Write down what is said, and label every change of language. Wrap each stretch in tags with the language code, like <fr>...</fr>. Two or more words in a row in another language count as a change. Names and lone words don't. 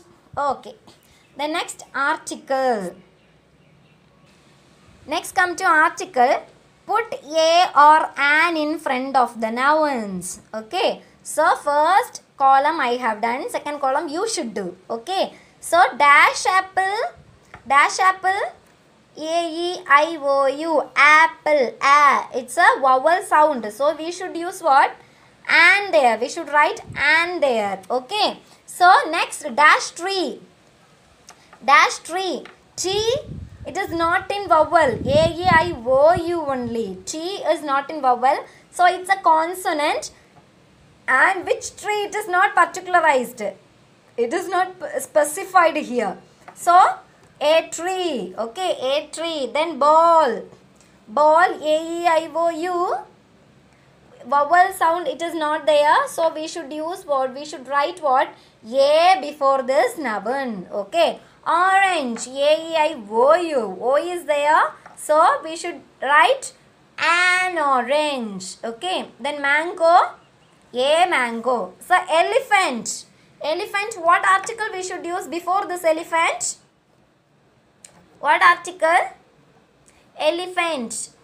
<en>Okay. The next article. Next come to article. Put a or an in front of the nouns. Okay. So, first column I have done. Second column you should do. Okay. So, dash apple. Dash apple. A-E-I-O-U. Apple. A. It's a vowel sound. So, we should use what? And there. We should write and there. Okay. So, next dash tree. Dash tree. T. It is not in vowel. A-E-I-O-U only. T is not in vowel. So, it's a consonant. And which tree it is not particularized. It is not specified here. So, a tree. Okay, a tree. Then ball. Ball. A-E-I-O-U. Vowel sound it is not there. So, we should use what? We should write what? A before this noun. Okay. Orange. A-E-I-O-U. O is there. So, we should write an orange. Okay. Then mango. A mango. So, elephant. Elephant. What article we should use before this elephant? What article? Elephant.</en>